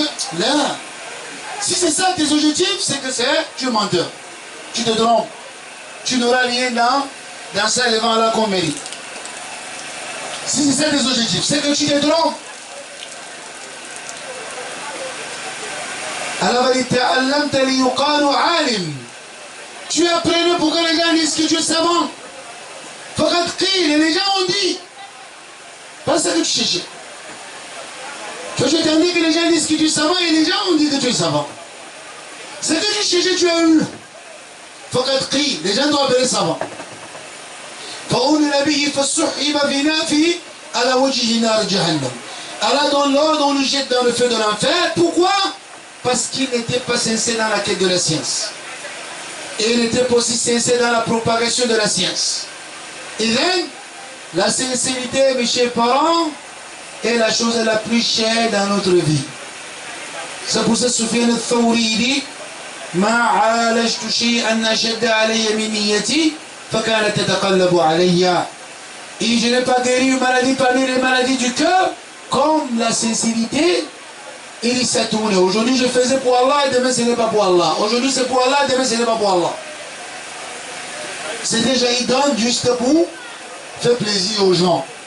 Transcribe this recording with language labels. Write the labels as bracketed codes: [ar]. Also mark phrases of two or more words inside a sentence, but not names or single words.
[fr] Là, si c'est ça tes objectifs, c'est que tu es menteur. Tu te trompes. Tu n'auras rien dans ça devant Allah qu'on mérite. Si c'est ça tes objectifs, c'est que tu te trompes. Allah va dire [ar] تعلمت ليقال عالم. [fr] Tu apprenais pour que les gens disent que tu es savant. [ar] فقد قيل, [fr] et les gens ont dit. Pas ça que tu cherchais. Tu as entendu que les gens disent que tu es savant et les gens ont dit que tu es savant. Ce que tu cherchais, tu as eu. [ar] فقد قيل, [fr] les gens t'ont appelé savant. [ar] فأمر به فسحب في نافي على وجه نار جهنم. [fr] Allah donne l'ordre, on le jette dans le feu de l'enfer. Pourquoi? Parce qu'il n'était pas sincère dans la quête de la science. Et il n'était pas aussi sincère dans la propagation de la science. Et then, la sincérité, mes chers parents, est la chose la plus chère dans notre vie. C'est pour ça que Sufyan al-Thawri dit [ar] ما عالجت شيئا أشد علي من نيتي فكانت تتقلب علي. [fr] Et je n'ai pas guéri une maladie parmi les maladies du cœur comme la sincérité. Il s'est tourné. Aujourd'hui je faisais pour Allah et demain ce n'est pas pour Allah. Aujourd'hui c'est pour Allah et demain ce n'est pas pour Allah. C'est déjà il donne juste pour faire plaisir aux gens.